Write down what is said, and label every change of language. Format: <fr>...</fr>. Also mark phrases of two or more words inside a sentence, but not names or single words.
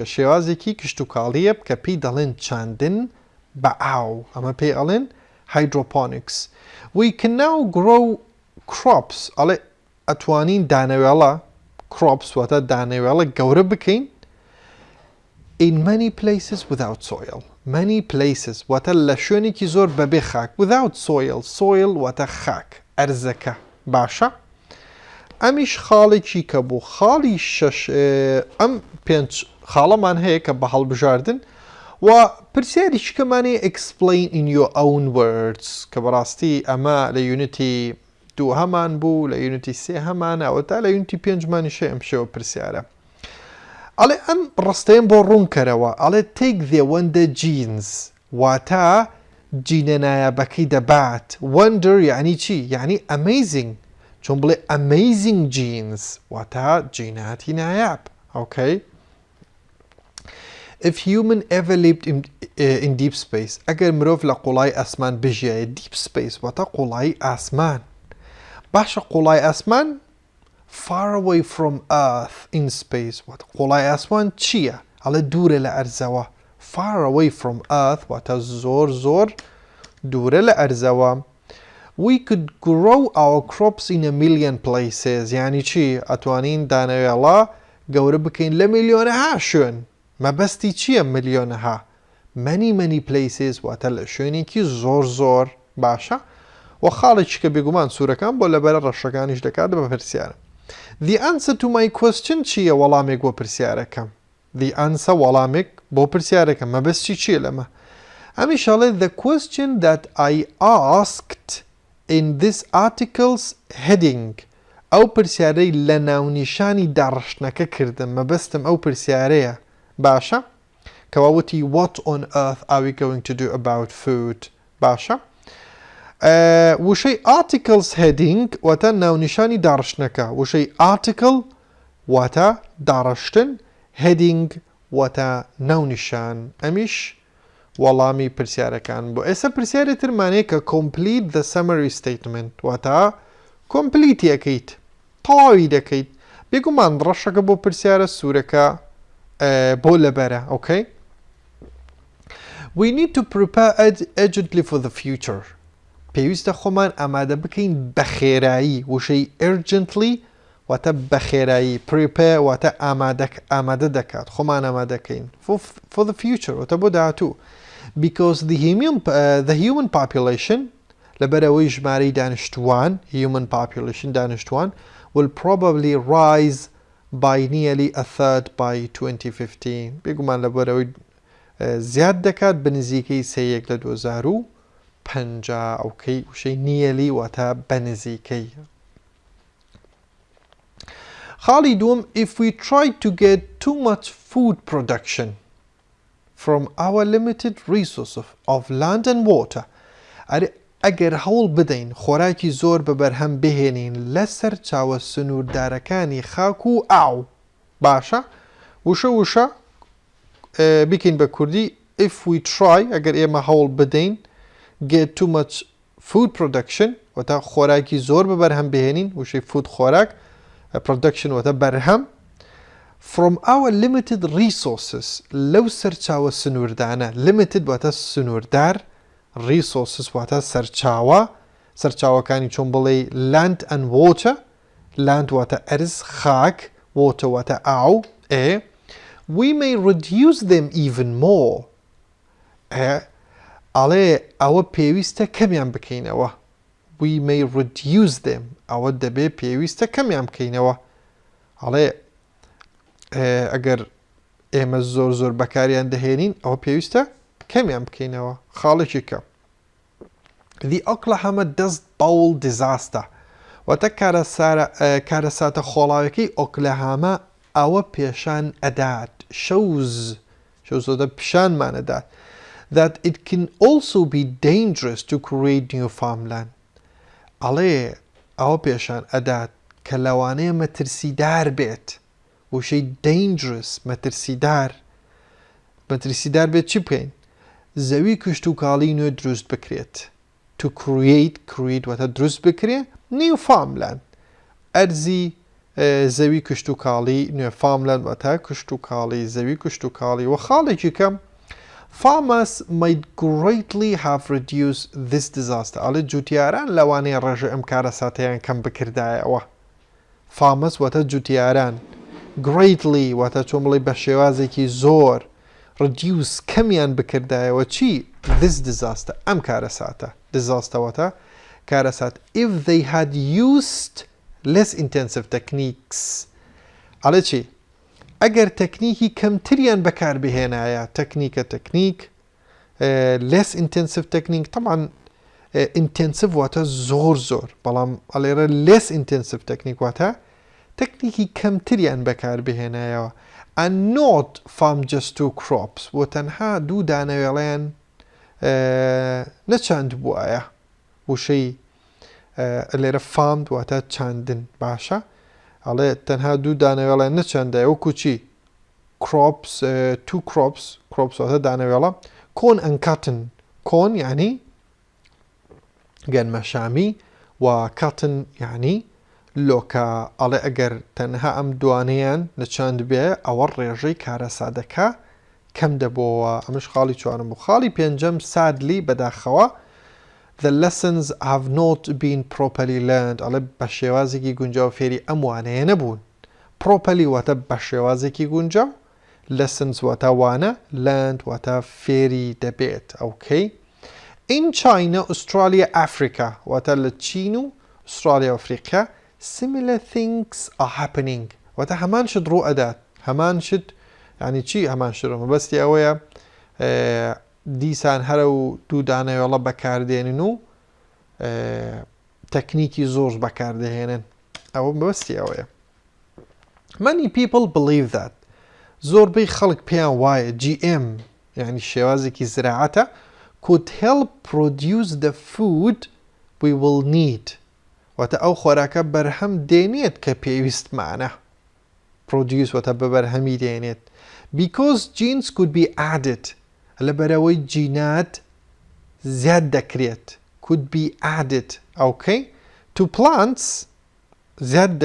<ckb>شێوازێکی کشتوکاڵیە کە پێی دەڵێن چاندن بە ئاو، ئەمە پێی ئەڵێن hydroponics.</ckb> <en>We can now grow crops</en> <ckb>ئەڵێ ئەتوانین دانەوێڵە crops واتە دانەوێڵە گەورە بکەین</ckb> <en>in many places without soil. many places</en> <ckb>واتە لە شوێنێکی زۆر بەبێ خاک</ckb> <en>without soil.</en> <ckb>soil واتە خاک ئەرزەکە. باشە. ئەمیش خاڵێکی کە بوو. خاڵی شەش ئەم 5 خاڵەمان هەیە کە بە هەڵبژاردن و پرسیاریش کەمانێ</ckb> <en>explain in your own words</en> <ckb>کە بەڕاستی ئەمە لە یونیتی 2 هەمان بوو، لە یونیتی 3 هەمانەوە تا لە یونیتی 5 مانیشە ئەم شێوە پرسیارە. ئەڵێ ئەم ڕستەیەم بۆ ڕوونکەرەوە ئەڵێ</ckb> <en>take the wonder genes</en> <ckb>واتە جینە نایابەکەی دەبات. wonder یعنی چی؟ یعنی amazing، چون بڵێ</ckb> <en>amazing genes</en> <ckb>واتە جیناتی نایاب. ئۆکەی.</ckb> <en>if human ever lived in deep space</en> <ckb>ئەگەر مرۆڤ لە قوڵای ئاسمان بژیایە</ckb> <en>deep space</en> <ckb>واتە قوڵای ئاسمان. باشە قوڵای ئاسمان</ckb> <en>far away from earth in space</en> <ckb>واتە قوڵای ئاسمان چییە؟ ئەڵێ دوورە لە ئەرزەوە.</ckb> <en>far away from earth</en> <ckb>واتە زۆر زۆر دوورە لە ئەرزەوە.</ckb> <en>we could grow our crops in a million places</en> <ckb>یعنی چی؟ ئەتوانین دانەوێڵە گەورە بکەین لە میلیۆنەها شوێن. مەبەستی چییە میلیۆنەها؟</ckb> <en>many places</en> <ckb>واتە لە شوێنێکی زۆر زۆر. باشە. و خاڵێکی کە بێگومان سوورەکان بۆ لەبەرە ڕەشەکانیش دەکات بە پرسیارە.</ckb> <en>The answer to my question</en> <ckb>چییە؟ وەڵامێک بۆ پرسیارەکەم.</ckb> <en>The answer</en> <ckb>وەڵامێک بۆ پرسیارەکەم. مەبەستی چییە لەمە؟</ckb> <en>ئەمیشەڵێ the question that I asked in this article's heading</en> <ckb>ئەو پرسیارەی لە ناونیشانی داڕشتنەکە کردم. مەبەستم ئەو پرسیارەیە. باشە. کەواوتی</ckb> <en>what on earth are we going to do about food؟ باشە.</en> <ckb>وشەی</ckb> <en>articles heading</en> <ckb>واتە ناونیشانی داڕشتنەکە وشەی article واتە داڕشتن heading واتە ناونیشان ئەمیش وەڵامی پرسیارەکان بۆ ئێستا پرسیارە ترمانەیە کە</ckb> <en>complete the summary statement</en> <ckb>واتە complete یەکەیت تەواوی دەکەیت بێگومان ڕەشەکە بۆ پرسیارە سوورەکە بۆ لەبەرە okay</ckb> <en>we need to prepare urgently for the future</en> <ckb>پێویستە خۆمان ئامادە بکەین بە خێرایی وشەی urgently واتە بە خێرایی prepare واتە ئامادە دەکات خۆمان ئامادەکەین</ckb> <en>for the future</en> <ckb>واتە بۆ داهاتوو</ckb> <en>because the human population</en> <ckb>لەبەرەوەی ژمارەی دانیشتوان</ckb> <en>human population</en> <ckb>دانیشتوان</ckb> <en>will probably rise by nearly a third by 2015</en> <ckb>بێگومان لەبەرەوەی زیاد دەکات بنزیکەی سەیەک لە 2050 ئەوکەی وشەی nearly واتە بەنزیکەی خاڵی دووەم</ckb> <en>if we try to get too much food production from our limited resources of land and water</en> <ckb>ئەگەر هەوڵ بدەین خۆراکی زۆر بەبەرهەم بهێنین لەسەر چاوە سنووردارەکانی خاک و ئاو باشە وشە بکەین بە کوردی</ckb> <en>if we</en> <ckb>try ئەگەر ئێمە هەوڵ بدەین</ckb> <en>get too much food production</en> <ckb>واتە خۆراکی زۆر بەبەرهەم بهێنین وشەی food خۆراک production واتە بەرهەم</ckb> <en>from our limited resources</en> <ckb>لەو سەرچاوە سنووردانە limited واتە سنووردار resources واتە سەرچاوەکانی چۆن بڵێ</ckb> <en>land and water land</en> <ckb>واتە ئەرز خاک water واتە ئاو</ckb> <en>we may reduce them even more</en> <ckb>ئەڵێ ئەوە پێویستە کەمیان بکەینەوە</ckb> <en>we may reduce them</en> <ckb>ئەوە دەبێ پێویستە کەمیان بکەینەوە ئەڵێ ئەگەر ئێمە زۆر بەکاریان دەهێنین ئەوە پێویستە کەمیان بکەینەوە خاڵێکی کەم</ckb> <en>the Oklahoma Dust Bowl disaster</en> <ckb>واتە کارەساتە خۆڵاوەکەی ئۆکلاهاما ئەوە پێشان ئەدات شەوزۆدە پیشانمانەدات</ckb> <en>that it can also be dangerous to create new farmland</en> <ckb>ئەڵێ ئەوە پێشان ئەدات کە لەوانەیە مەترسیدار بێت وشەی dangerous مەترسیدار بێت چی بکەین زەوی کشت و کاڵی نوێ دروست بکرێت</ckb> <en>to create</en> <ckb>واتە دروست بکرێت</ckb> <en>new farmland</en> <ckb>ئەرزی زەوی کشت و کاڵی نوێ farmland واتە کشت و کاڵی زەوی کشت و کاڵی و خاڵێکی کەم</ckb> <en>farmers might greatly have reduced this disaster</en> <ckb>ئەڵێ جوتیاران لەوانەیە ڕێژە ئەم کارەساتەیان کەم بکردایەوە farmers واتە جوتیاران greatly واتە چۆن بڵێ بە شێوازێکی زۆر reduce کەمیان بکردایەوە چی</ckb> <en>this disaster</en> <ckb>ئەم کارەساتە disaster واتە کارەسات</ckb> <en>if they had used less intensive techniques</en> <ckb>ئەڵێ چی ئەگەر تەکنیکی کەمتریان بەکاربهێنایە تەکنیک</ckb> <en>less intensive technique</en> <ckb>طبعا intensive واتە زۆر بەڵام ئەڵێرە</ckb> <en>less intensive technique</en> <ckb>واتە تەکنیکی کەمتریان بەکاربهێنایەوە</ckb> <en>and not farm just 2 crops</en> <ckb>و تەنها دوو دانەوێڵیان نەچاند بووایە وشەی لێرە farmed واتە چاندن باشە ئەڵێ تەنها دوو دانەوێڵیان نەچاندایە وەکو چی</ckb> <en>crops 2 crops</en> <ckb>واتە دانەوێڵە</ckb> <en>corn and cotton corn</en> <ckb>یعنی گەنمە شامی و cotton یعنی لۆکە ئەڵێ ئەگەر تەنها ئەم دوانەیان نەچاند بێ ئەوە ڕێژەی کارەسادەکە کەم دەبەوە ئەمەش خاڵی چوارم بوو خاڵی پێنجەم سادلی بەداخەوە</ckb> <en>the lessons have not been properly learned</en> <ckb>ئەڵێ بە شێوازێکی گونجاو فێری ئەم وانەیە نەبوون properly واتە بە شێوازێکی گونجاو lessons واتە وانە learned واتە فێری دەبێت ئەوکەی in China Australia Africa واتە لە چین و ئوسترالیا و ئەفریقا</ckb> <en>similar things are happening</en> <ckb>واتە هەمان شت ڕوو ئەدات هەمان شت یعنی چی هەمان شت مەبەستی ئەوەیە دیسان هەرە و دوو دانەوێڵە بەکاردێنن و تەکنیکی زۆر بەکاردەهێنن ئەوە مەبەستی ئەوەیە</ckb> <en>many people believe that</en> <ckb>زۆربەی خەڵک پێیان وایە GM یعنی شێوازێکی زراعەتە</ckb> <en>could help produce the food we will need</en> <ckb>واتە ئەو خۆراکە بەرهەم دێنێت کە پێویستمانە produce واتە بە بەرهەمی دێنێت</ckb> <en>because genes could be added</en> <ckb>لەبەرەوەی جینات زیاد دەکرێت</ckb> <en>could be added okay to plants</en> <ckb>زیاد</ckb>